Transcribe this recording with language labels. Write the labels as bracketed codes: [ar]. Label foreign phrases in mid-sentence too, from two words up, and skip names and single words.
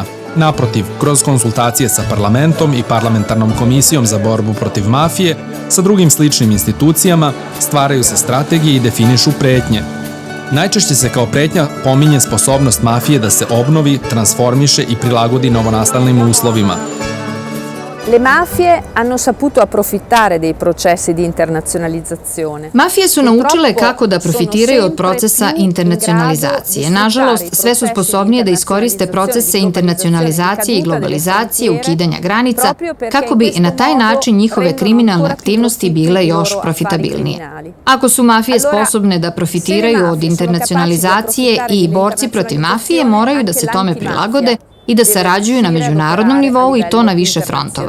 [sr] Naprotiv, kroz konsultacije sa parlamentom i parlamentarnom komisijom za borbu protiv mafije, sa drugim sličnim institucijama, stvaraju se strategije i definišu pretnje. Najčešće se kao pretnja pominje sposobnost mafije da se obnovi, transformiše i prilagodi novonastalnim uslovima. [it] Le mafie hanno saputo approfittare dei processi di internazionalizzazione. [sr] Mafije su naučile kako da profitiraju od procesa internacionalizacije. Nažalost, sve su sposobnije da iskoriste procese internacionalizacije i globalizacije, ukidanja granica, kako bi na taj način njihove kriminalne aktivnosti bile još profitabilnije. Ako su mafije sposobne da profitiraju od internacionalizacije i borci protiv mafije moraju da se tome prilagode i da sarađuju na međunarodnom nivou i to na više frontova.